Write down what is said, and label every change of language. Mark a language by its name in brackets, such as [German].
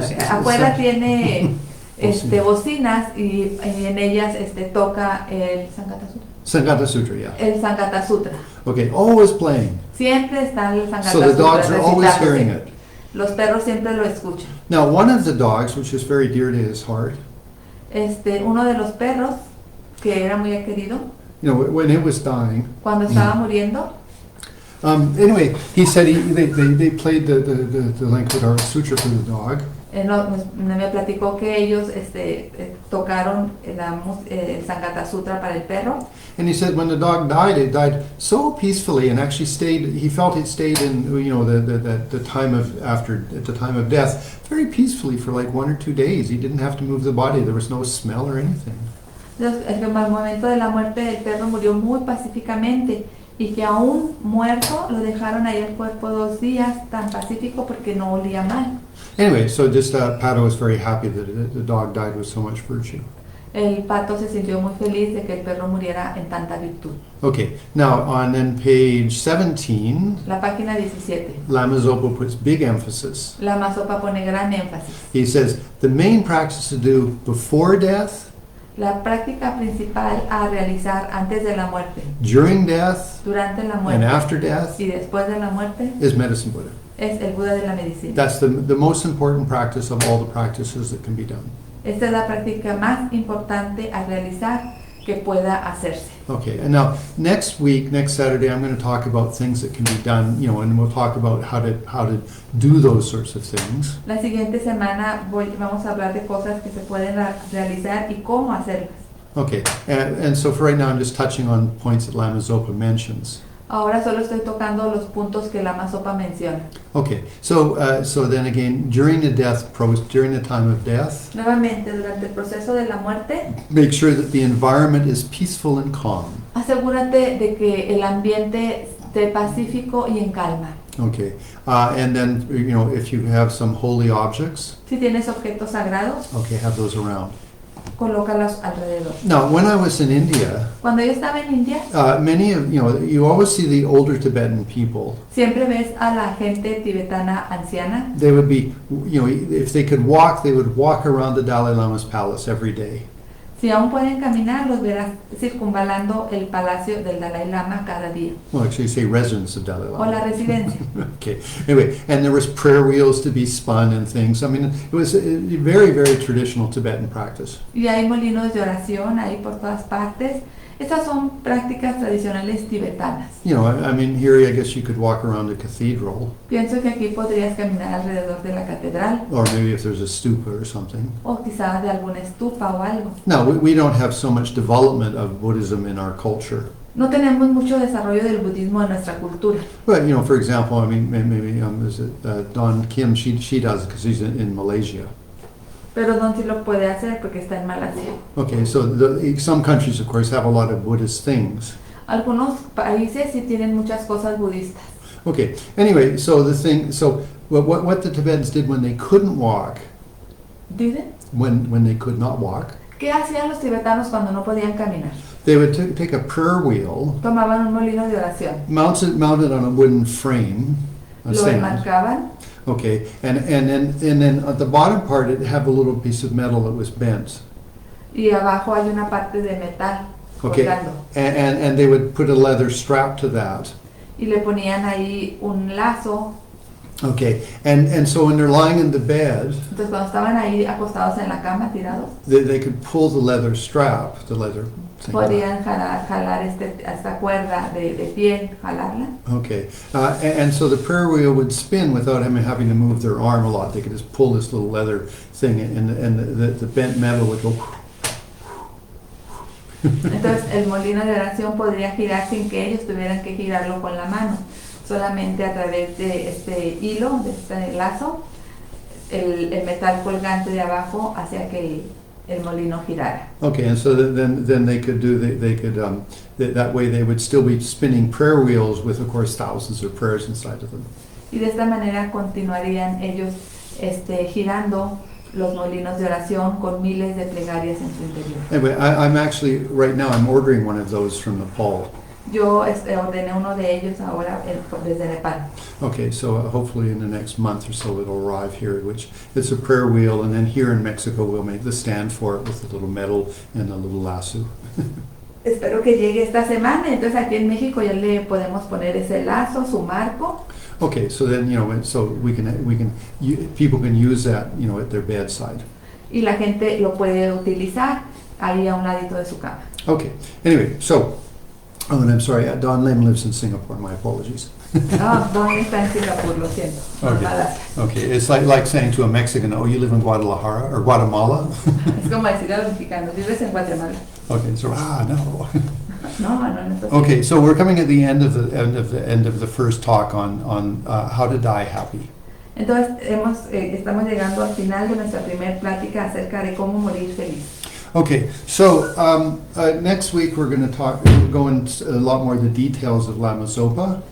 [Spanish] Afuera tiene bocinas y en ellas toca el [English] Sangata Sutra, yeah. [Spanish] El Sangata Sutra. [English] Okay, always playing. [Spanish] Siempre está el Sangata [English] So the Sutra dogs are always [Spanish] recitándose. [English] hearing it. [Spanish] Los perros siempre lo escuchan. [English] Now, one of the dogs, which is very dear to his heart, [Spanish] Uno de los perros que era muy querido, [English] you know, when it was dying. [Spanish] cuando estaba muriendo, [English] Anyway, he said they played the Lankadara Sutra for the dog. [Spanish] me platicó que ellos tocaron el Sangata Sutra para el perro. [English] And he said when the dog died, it died so peacefully and actually stayed. He felt it stayed in, you know, the time of at the time of death very peacefully for like 1 or 2 days. He didn't have to move the body. There was no smell or anything. [Spanish] Entonces, al momento de la muerte del perro murió muy pacíficamente, y que aún muerto lo dejaron ahí el cuerpo 2 días tan pacífico porque no olía mal. [English] Anyway, so just Pato was very happy that the dog died with so much virtue. [Spanish] El pato se sintió muy feliz de que el perro muriera en tanta virtud. [English] Okay, now on then page 17, [Spanish] La página 17. [English] Lama Zopa puts big emphasis. [Spanish] La Mazopa pone gran énfasis. [English] He says the main practice to do before death, [Spanish] La práctica principal a realizar antes de la muerte, [English] during death, [Spanish] durante la [English] and [Spanish] muerte [English] after death [Spanish] y después de la muerte [English] is medicine Buddha. [Spanish] es el Buda de la medicina. [English] That's the most important practice of all the practices that can be done. [Spanish] Esta es la práctica más importante a realizar que pueda hacerse. [English] Okay, and now next week, next Saturday, I'm going to talk about things that can be done, you know, and we'll talk about how to do those sorts of things. [Spanish] La siguiente semana vamos a hablar de cosas que se pueden realizar y cómo hacerlas. [English] Okay, and so for right now, I'm just touching on points that Lama Zopa mentions. [Spanish] Ahora solo estoy tocando los puntos que la Mazopa menciona. [English] Okay, so then again, during the time of death, [Spanish] Nuevamente, durante el proceso de la muerte, [English] make sure that the environment is peaceful and calm. [Spanish] asegúrate de que el ambiente esté pacífico y en calma. [English] Okay, and then, you know, if you have some holy objects, [Spanish] Si tienes objetos sagrados, [English] okay, have those around. [Spanish] colócalos alrededor. [English] Now, when I was in India, [Spanish] Cuando yo estaba en India, [English] many of, you know, you always see the older Tibetan people. [Spanish] siempre ves a la gente tibetana anciana. [English] They would be, you know, if they could walk, they would walk around the Dalai Lama's palace every day. [Spanish] Si aún pueden caminar, los verás circunvalando el palacio del Dalai Lama cada día, [English] Well, actually, you say residence of Dalai [Spanish] o la [English] Lama. [Spanish] residencia. [English] Okay. Anyway, and there was prayer wheels to be spun and things. I mean, it was a very, very traditional Tibetan practice. [Spanish] Y hay molinos de oración ahí por todas partes. Estas son prácticas tradicionales tibetanas. [English] You know, I mean, here I guess you could walk around the cathedral, [Spanish] Pienso que aquí podrías caminar alrededor de la catedral, [English] or maybe if there's a stupa or something. [Spanish] o quizá de alguna estupa o algo. [English] Now, we don't have so much development of Buddhism in our culture. [Spanish] No tenemos mucho desarrollo del budismo en nuestra cultura. [English] But, you know, for example, I mean, maybe is it Don Kim, she does because she's in Malaysia. [Spanish] Pero Don sí lo puede hacer porque está en Malasia. [English] Okay, so some countries, of course, have a lot of Buddhist things. [Spanish] Algunos países sí tienen muchas cosas budistas. [English] Okay, anyway, so what the Tibetans did when they couldn't walk, [Spanish] ¿Dicen? [English] when they could not walk, [Spanish] ¿Qué hacían los tibetanos cuando no podían caminar? [English] they would take a prayer wheel, [Spanish] tomaban un molino de oración, [English] mounted on a wooden frame, a [Spanish] lo [English] stand. [Spanish] enmarcaban [English] Okay, and then at the bottom part, it have a little piece of metal that was bent. [Spanish] y abajo hay una parte de metal [English] Okay, [Spanish] colgando. [English] and they would put a leather strap to that. [Spanish] Y le ponían ahí un lazo. [English] Okay, and so when they're lying in the bed, [Spanish] Entonces cuando estaban ahí acostados en la cama, tirados, [English] they could pull the leather strap, the leather thing. [Spanish] podían jalar esta cuerda de piel, jalarla. [English] Okay, and so the prayer wheel would spin without them having to move their arm a lot. They could just pull this little leather thing, and the bent metal would go. [Spanish] Entonces el molino de oración podría girar sin que ellos tuvieran que girarlo con la mano, solamente a través de este hilo, de este lazo, el metal colgante de abajo hacía que el molino girara. [English] Okay, and so then they could do that way they would still be spinning prayer wheels with, of course, thousands of prayers inside of them. [Spanish] Y de esta manera continuarían ellos girando los molinos de oración con miles de plegarias en su interior. [English] Anyway, I'm actually right now I'm ordering one of those from Nepal. [Spanish] Yo ordené uno de ellos ahora desde Nepal. [English] Okay, so hopefully in the next month or so it'll arrive here, which it's a prayer wheel, and then here in Mexico we'll make the stand for it with a little metal and a little lasso. [Spanish] Espero que llegue esta semana, entonces aquí en México ya le podemos poner ese lazo, su marco, [English] Okay, so then so people can use that at their bedside. [Spanish] y la gente lo puede utilizar ahí a un ladito de su cama. [English] Okay, anyway, so and I'm sorry, Don Lim lives in Singapore. My apologies. [Spanish] No, Don está en Singapur, lo siento. [English] Okay. [Spanish] Malasia. [English] Okay, it's like saying to a Mexican, "Oh, you live in Guadalajara or Guatemala?" [Spanish] Es como decir a los mexicanos, vives en Guatemala. [English] Okay, so no. [Spanish] No, no es así. [English] Okay, so we're coming at the end of the first talk on how to die happy. [Spanish] Entonces estamos llegando al final de nuestra primera plática acerca de cómo morir feliz. [English] Okay, so next week we're going to go into a lot more of the details of Lama Zopa.